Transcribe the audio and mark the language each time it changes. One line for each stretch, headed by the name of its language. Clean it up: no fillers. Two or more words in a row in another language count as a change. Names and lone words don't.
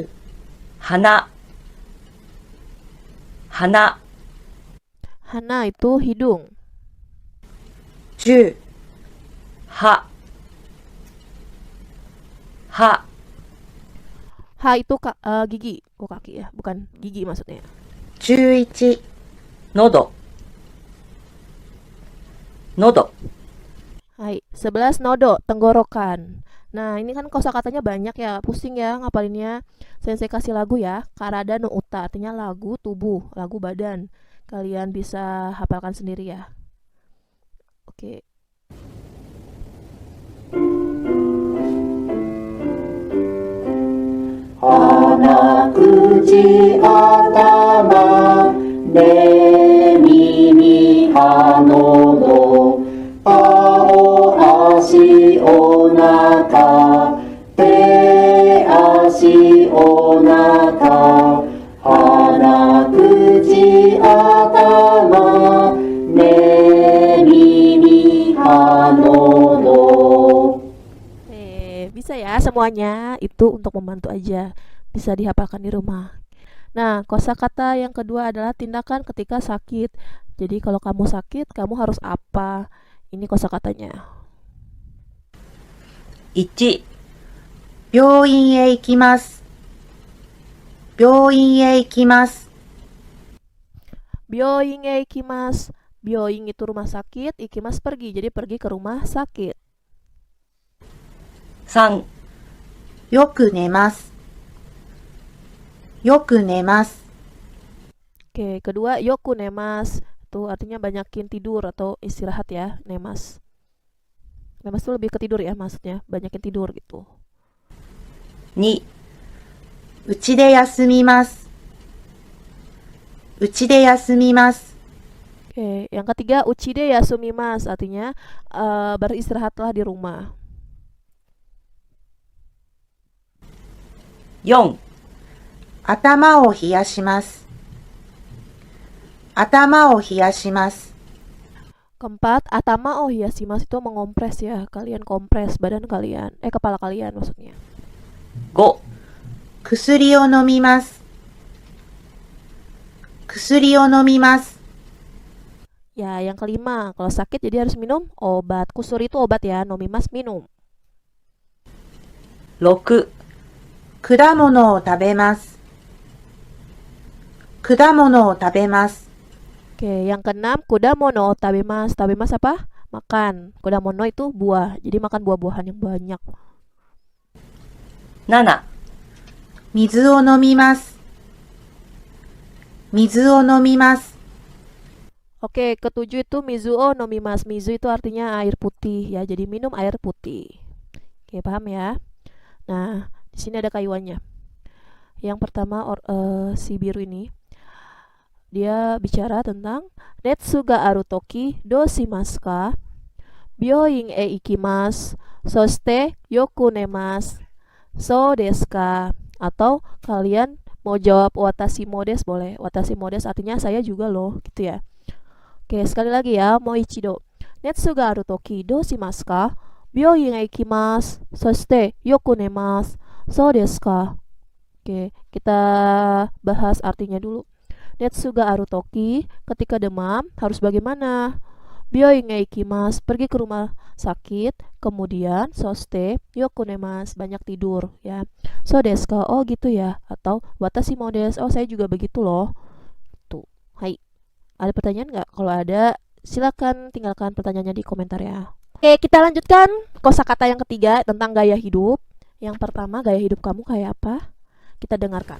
Japanese: 鼻、鼻、
Indonesian: Hana itu hidung.
Japanese: 10、歯、歯、
Indonesian: Ha itu gigi. Oh, kaki ya, bukan gigi maksudnya.
Japanese: 11、喉、喉、はい、11 喉,
Indonesian: tenggorokan. Nah, ini kan kosakatanya banyak ya, pusing ya ngapalinnya. Sensei kasih lagu ya,
Japanese: 体の歌,
Indonesian: artinya lagu tubuh, lagu badan. Kalian bisa hafalkan sendiri ya. Oke.
Japanese: 鼻、口、頭、目、耳、歯、喉、顔、足、お腹、手、足、お腹、鼻、口、頭、目、耳、歯、喉。
Indonesian: Bisa ya semuanya, itu untuk membantu aja. Bisa dihafalkan di rumah. Nah, kosakata yang kedua adalah tindakan ketika sakit. Jadi kalau kamu sakit, kamu harus apa? Ini kosakatanya.
Japanese: 1、病院へ行きます。病院へ行きます。病院へ行きます.
Indonesian: Byoing itu rumah sakit, ikimasu pergi. Jadi pergi ke rumah sakit.
Japanese: 3、よく寝ます。よく寝ます。
Indonesian: Oke, kedua
Japanese: よく寝ます.
Indonesian: Itu artinya banyakin tidur atau istirahat ya, nemas. Nemas itu lebih ke tidur ya maksudnya, banyakin tidur gitu.
Japanese: 2、うちで休みます。うちで休みます。
Indonesian: Oke, yang ketiga
Japanese: うちで休みます,
Indonesian: artinya beristirahatlah di rumah.
Japanese: 4、頭を冷やします。頭を冷やします。
Indonesian: Keempat,
Japanese: 頭を冷やします
Indonesian: itu mengompres ya, kalian kompres badan kalian, kepala kalian maksudnya.
Japanese: 5、薬を飲みます。薬を飲みます。
Indonesian: Ya, yang kelima, kalau sakit jadi harus minum obat. Kusur itu obat ya, nomimas minum.
Japanese: 6、果物を食べます。果物を食べます。
Indonesian: Oke, yang keenam,
Japanese: 果物食べます。食べます apa? Makan.
Indonesian: Kudamono itu buah, jadi makan buah-buahan yang banyak.
Japanese: 7、水を飲みます。水を飲みます。
Indonesian: Oke, ketujuh itu
Japanese: 水を飲みます.
Indonesian: Mizu itu artinya air putih ya, jadi minum air putih. Oke, paham ya? Nah, di sini ada kayuannya. Yang pertama si biru ini dia bicara tentang
Japanese: 熱がある時どうしますか? 病院へ行きます. そしてよく寝ます. そうですか?
Indonesian: Atau kalian mau jawab
Japanese: 私もです
Indonesian: boleh.
Japanese: 私もです
Indonesian: artinya saya juga loh, gitu ya. Oke, sekali lagi ya,
Japanese: もう一度. 熱がある時どうしますか？病院へ行きます. そしてよく寝ます. そうですか?
Indonesian: Oke, kita bahas artinya dulu.
Japanese: 熱がある時,
Indonesian: ketika demam harus bagaimana?
Japanese: 病院へ行きます,
Indonesian: pergi ke rumah sakit.
Japanese: Kemudian そしてよく寝ます,
Indonesian: banyak tidur ya.
Japanese: そうですか? Oh gitu ya. Atau 私もです,
Indonesian: oh saya juga begitu loh. Tuh, hai. Ada pertanyaan nggak? Kalau ada, silakan tinggalkan pertanyaannya di komentar ya. Oke, kita lanjutkan kosakata yang ketiga tentang gaya hidup. Yang pertama, gaya hidup kamu kayak apa? Kita dengarkan.